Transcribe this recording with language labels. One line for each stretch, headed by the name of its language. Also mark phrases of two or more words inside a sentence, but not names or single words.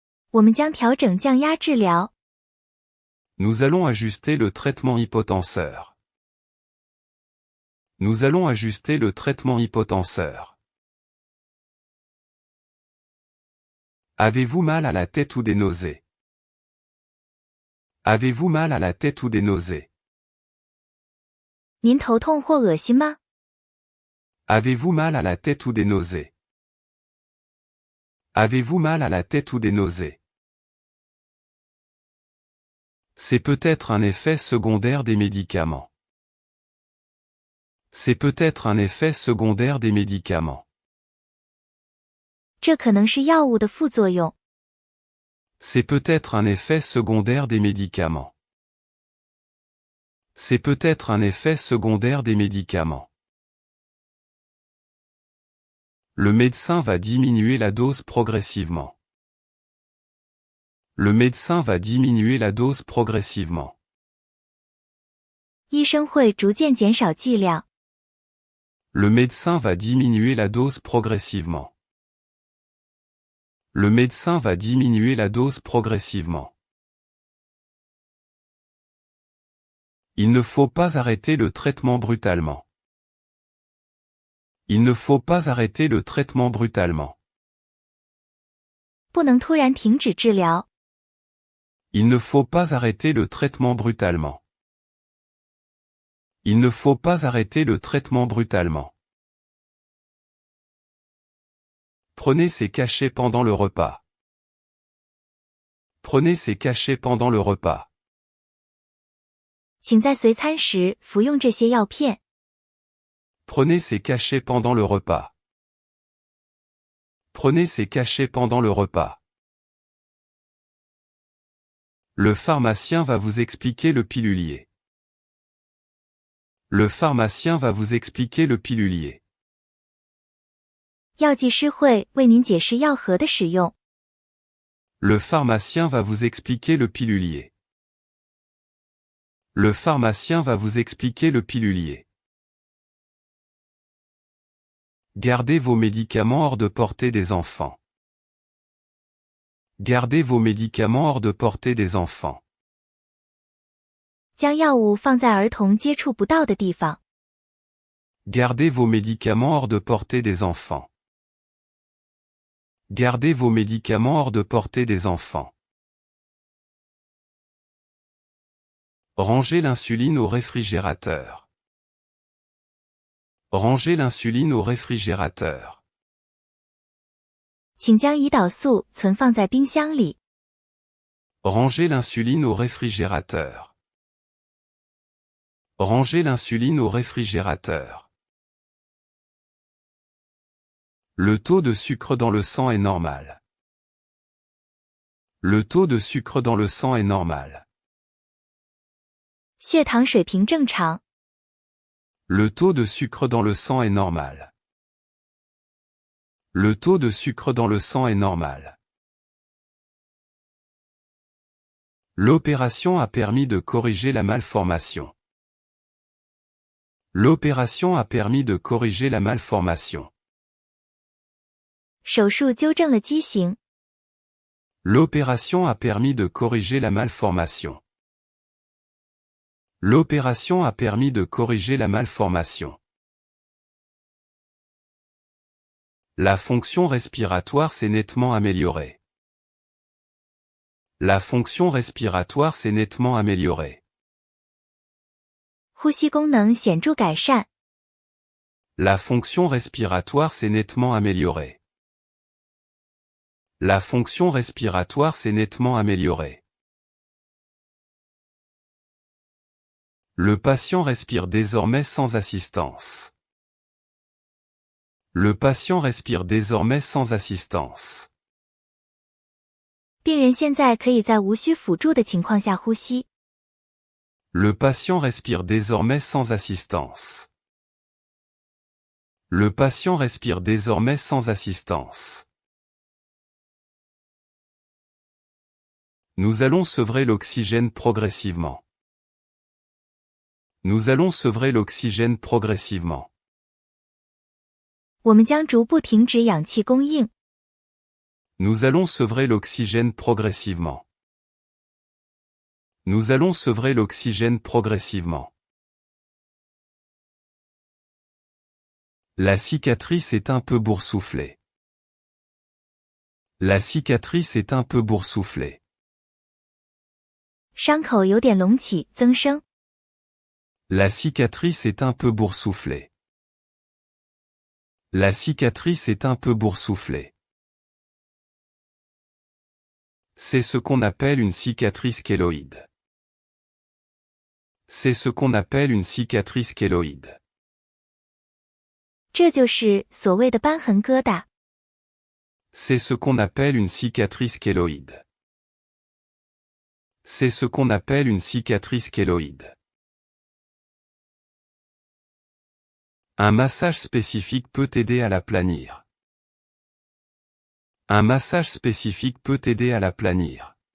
Chinese: 我们将调整降压治疗。
French: Nous allons ajuster le traitement hypotenseur. Nous allons ajuster le traitement hypotenseur. Avez-vous mal à la tête ou des nausées? Avez-vous mal à la tête ou des nausées?
Chinese: 您头痛或恶心吗？
French: Avez-vous mal à la tête ou des nausées? Avez-vous mal à la tête ou des nausées? C'est peut-être un effet secondaire des médicaments. C'est peut-être un effet secondaire des médicaments.
Chinese: 这可能是药物的副作用。
French: C'est peut-être un effet secondaire des médicaments. C'est peut-être un effet secondaire des médicaments. Le médecin va diminuer la dose progressivement. Le médecin va diminuer la dose progressivement.
Chinese: 医生会逐渐减少剂量。
French: Le médecin va diminuer la dose progressivement. Le médecin va diminuer la dose progressivement. Il ne faut pas arrêter le traitement brutalement. Il ne faut pas arrêter le traitement brutalement.
Chinese: 不能突然停止治疗。
French: Il ne faut pas arrêter le traitement brutalement. Il ne faut pas arrêter le traitement brutalement. Prenez ces cachets pendant le repas. Prenez ces cachets pendant le repas.
Chinese: 请在随餐时服用这些药片。
French: Prenez ces cachets pendant le repas. Prenez ces cachets pendant le repas. Le pharmacien va vous expliquer le pilulier. Le pharmacien va vous expliquer le pilulier.
Chinese: 药剂师会为您解释药盒的使用。
French: Le pharmacien va vous expliquer le pilulier. Le pharmacien va vous expliquer le pilulier. Gardez vos médicaments hors de portée des enfants. Gardez vos médicaments hors de portée des enfants.
Chinese: 将药物放在儿童接触不到的地方。
French: Gardez vos médicaments hors de portée des enfants. Gardez vos médicaments hors de portée des enfants. Rangez l'insuline au réfrigérateur. Rangez l'insuline au réfrigérateur.
Chinese: 请将胰岛素存放在冰箱里。
French: Rangez l'insuline au réfrigérateur. Rangez l'insuline au réfrigérateur. Le taux de sucre dans le sang est normal. Le taux de sucre dans le sang est normal.
Chinese: 血糖水平正常。
French: Le taux de sucre dans le sang est normal. Le taux de sucre dans le sang est normal. L'opération a permis de corriger la malformation. L'opération a permis de corriger la malformation.
Chinese: 手术纠正了畸形。
French: L'opération a permis de corriger la malformation. L'opération a permis de corriger la malformation. La fonction respiratoire s'est nettement améliorée. La fonction respiratoire s'est nettement améliorée.
Chinese: 呼吸功能显著改善。
French: La fonction respiratoire s'est nettement améliorée. La fonction respiratoire s'est nettement améliorée. Le patient respire désormais sans assistance. Le patient respire désormais sans assistance.
Chinese: 病人现在可以在无需辅助的情况下呼吸。
French: Le patient respire désormais sans assistance. Le patient respire désormais sans assistance. Nous allons sevrer l'oxygène progressivement. Nous allons sevrer l'oxygène progressivement.
Chinese: 我们将逐步停止氧气供应。
French: Nous allons sevrer l'oxygène progressivement. Nous allons sevrer l'oxygène progressivement. La cicatrice est un peu boursouflée. La cicatrice est un peu boursouflée.
Chinese: 伤口有点隆起增生。
French: La cicatrice est un peu boursouflée. La cicatrice est un peu boursouflée. C'est ce qu'on appelle une cicatrice kéloïde. C'est ce qu'on appelle une cicatrice kéloïde.
Chinese: 这就是所谓的瘢痕疙瘩。
French: C'est ce qu'on appelle une cicatrice kéloïde. C'est ce qu'on appelle une cicatrice kéloïde. Un massage spécifique peut aider à l'aplanir. Un massage spécifique peut aider à l'aplanir.